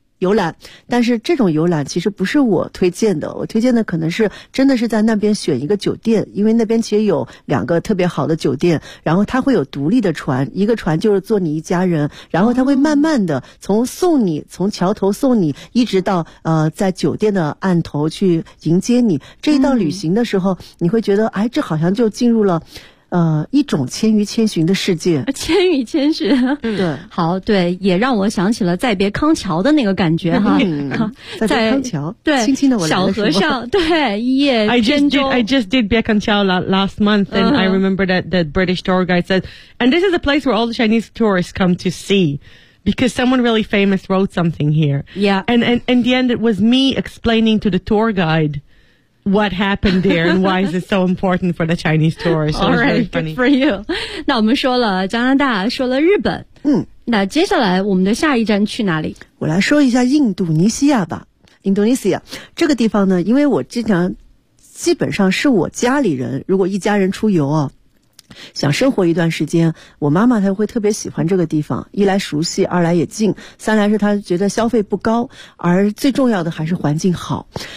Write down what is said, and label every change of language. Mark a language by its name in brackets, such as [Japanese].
[Chinese] 游览，但是这种游览其实不是我推荐的，我推荐的可能是真的是在那边选一个酒店，因为那边其实有两个特别好的酒店，然后它会有独立的船，一个船就是坐你一家人，然后它会慢慢的从送你，从桥头送你，一直到在酒店的岸头去迎接你，这一道旅行的时候，你会觉得，哎，这好像就进入了一种千与千寻的世界。千与千寻、嗯、对，好，对，也让我想起了再别康桥的那个感觉哈、嗯、再别康桥，对，轻轻的我小和尚，对，一夜扁舟。 [English] I just did 别康桥 last month and、uh-huh. I remember that the British tour guide said, and this is a place where all the Chinese tourists come to seeBecause someone really famous wrote something here. Yeah. And in the end, it was me explaining to the tour guide what happened there and why is it so important for the Chinese tourists. All right, good for you. [Chinese] 那我们说了加拿大，说了日本。嗯。那接下来我们的下一站去哪里？我来说一下印度尼西亚吧。印度尼西亚。这个地方呢，因为我经常，基本上是我家里人，如果一家人出游啊，想生活一段时间，我妈妈她会特别喜欢这个地方，一来熟悉，二来也近，三来是她觉得消费不高，而最重要的还是环境好。